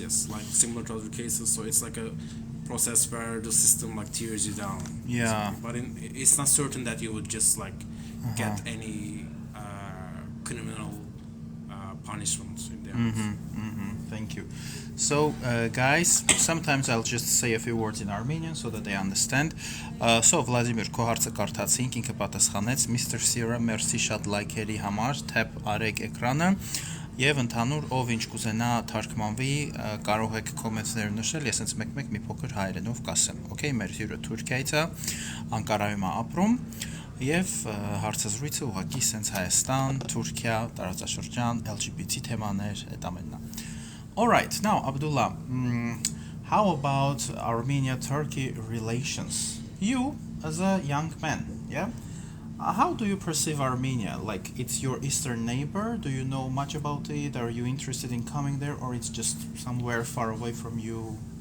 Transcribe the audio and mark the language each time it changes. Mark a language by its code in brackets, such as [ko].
[en] Like similar to other cases, so it's like a process where the system like tears you down. Yeah. But it's not certain that you would just like get any criminal punishment in the end. Thank you. So, guys, sometimes I'll just say a few words in Armenian so that they understand. [hy] So, Vladimir, քո հարցը կարդացինք, ինքը պատասխանեց, Mr. Sierra, merci շատ լայքերի համար, tap արեք էկրանը, եւ ընդհանուր ով ինչ կուզենա թարգմանվի, կարող եք կոմենտներ նշել, ես հենց մեկ-մեկ մի փոքր հայերենով կասեմ, okay, մեր հյուրը Թուրքիայից է, Անկարայում է ապրում, եւ հարցազրույցը ուղղակի սենց Հայաստան, Թուրքիա, տարածաշրջան, LGBT թեմաներ, այդ ամենն է. [en] All right, now Abdullah, how about Armenia-Turkey relations? You, as a young man, yeah? How do you perceive Armenia? Like, it's your eastern neighbor? Do you know much about it? Are you interested in coming there, or it's just somewhere far away from you?